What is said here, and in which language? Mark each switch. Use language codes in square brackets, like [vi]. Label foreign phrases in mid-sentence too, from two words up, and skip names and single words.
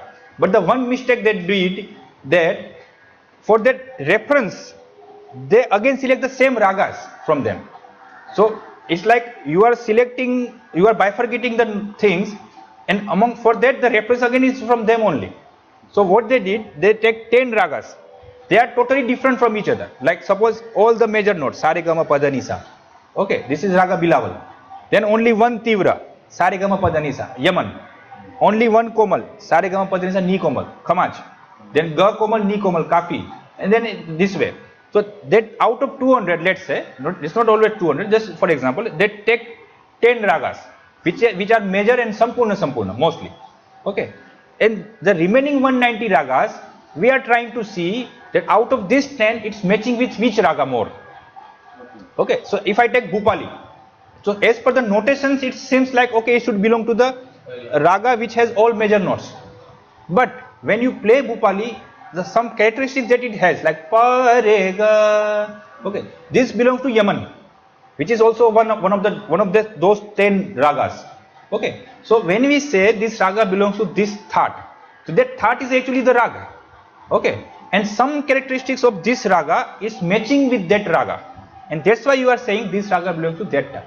[en] But the one mistake they did, that for that reference, they again select the same ragas from them. So it's like you are bifurcating the things, and for that the reference again is from them only. So what they did, they take 10 ragas. They are totally different from each other. Like suppose all the major notes, sa re ga ma pa dha ni sa. Okay, this is raga Bilawal. Then only one tivra, sa re ga ma pa dha ni sa, Yaman. Only one komal, sa re ga ma pa dha ni sa, ni komal, Khamaj. Then ga komal, ni komal, Kafi. And then this way. So that out of 200, let's say, it's not always 200, just for example, they take 10 ragas, which are major and sampurna mostly. Okay. And the remaining 190 ragas, we are trying to see that out of this 10, it's matching with which raga more. Okay. So if I take Bhupali, so as per the notations, it seems like, okay, it should belong to the raga which has all major notes. But when you play Bhupali, some characteristics that it has, like pa re ga, okay, this belongs to Yaman, which is also one of those 10 ragas. Okay, so when we say this raga belongs to this Thaat, so that Thaat is actually the raga. Okay, and some characteristics of this raga is matching with that raga, and that's why you are saying this raga belongs to that Thaat.